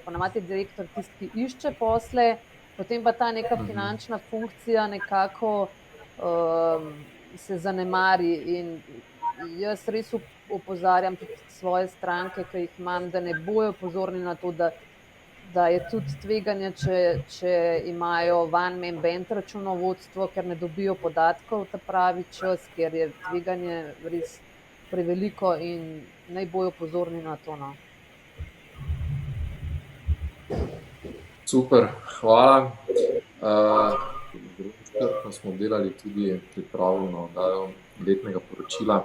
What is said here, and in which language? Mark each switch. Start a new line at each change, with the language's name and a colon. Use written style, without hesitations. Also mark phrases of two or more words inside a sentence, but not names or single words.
Slovenian: Ponavadi je direktor tisti, ki išče posle, potem pa ta neka finančna funkcija nekako se zanemari in jaz res opozarjam tudi svoje stranke, ki jih imam, da ne bojo pozorni na to, da je tudi tveganje, če imajo
English: one-man band
Slovenian: računovodstvo, ker ne dobijo podatkov ta pravi čas, ker je tveganje res preveliko in naj bojo pozorni na to. No. Super, hvala. Zelo smo delali tudi pripravljeno oddajo letnega poročila.